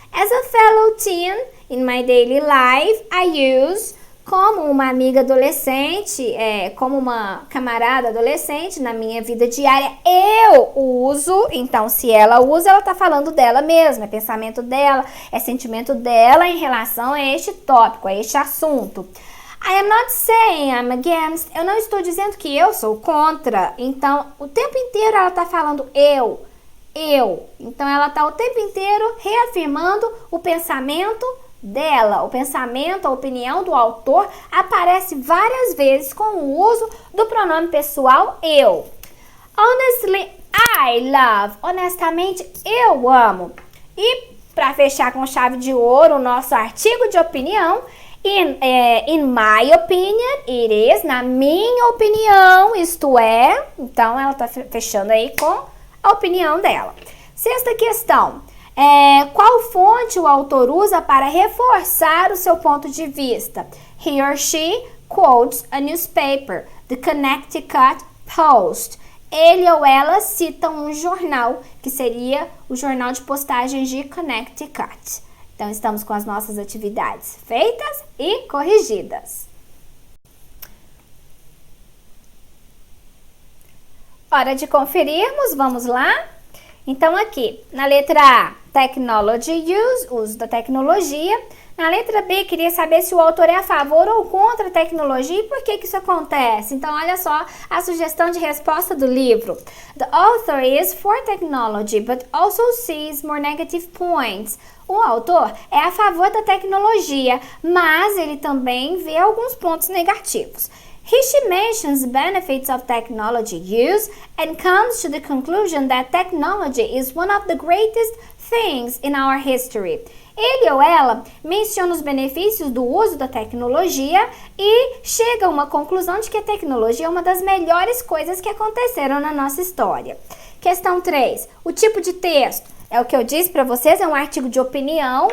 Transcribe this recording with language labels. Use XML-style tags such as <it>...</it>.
<en>As a fellow teen in my daily life, I use,</en> <pt>como uma amiga adolescente, como uma camarada adolescente na minha vida diária, eu uso. Então, se ela usa, ela está falando dela mesma, é pensamento dela, é sentimento dela em relação a este tópico, a este assunto.</pt> <en>I am not saying I'm against.</en> <pt>Eu não estou dizendo que eu sou contra. Então, o tempo inteiro ela está falando eu. Então, ela está o tempo inteiro reafirmando o pensamento dela. O pensamento, a opinião do autor aparece várias vezes com o uso do pronome pessoal eu.</pt> <en>Honestly, I love.</en> <pt>Honestamente, eu amo. E para fechar com chave de ouro o nosso artigo de opinião,</pt> <en>in my opinion, it is,</en> <pt>na minha opinião, isto é. Então, ela está fechando aí com a opinião dela. Sexta questão. Qual fonte o autor usa para reforçar o seu ponto de vista?</pt> <en>He or she quotes a newspaper, the Connecticut Post.</en> <pt>Ele ou ela cita um jornal, que seria o jornal de postagens de Connecticut. Então, estamos com as nossas atividades feitas e corrigidas. Hora de conferirmos, vamos lá? Então, aqui, na letra A,</pt> <en>technology use,</en> <pt>uso da tecnologia. Na letra B, queria saber se o autor é a favor ou contra a tecnologia e por que isso acontece. Então, olha só a sugestão de resposta do livro.</pt> <en>The author is for technology, but also sees more negative points.</en> <pt>O autor é a favor da tecnologia, mas ele também vê alguns pontos negativos.</pt> <en>She mentions benefits of technology use and comes to the conclusion that technology is one of the greatest things in our history.</en> <pt>Ele ou ela menciona os benefícios do uso da tecnologia e chega a uma conclusão de que a tecnologia é uma das melhores coisas que aconteceram na nossa história. Questão 3. O tipo de texto. É o que eu disse para vocês, é um artigo de opinião.</pt>